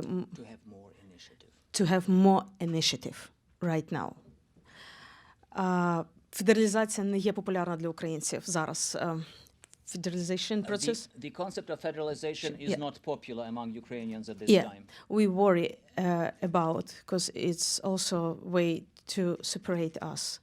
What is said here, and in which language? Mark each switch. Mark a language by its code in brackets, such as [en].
[en] To have more initiative. to have more initiative right now. [uk] Федералізація не є популярна для українців зараз. [en] Federalization process. The concept of federalization is Yeah. not popular among Ukrainians at this Yeah, time. we worry about because it's also a way to separate us.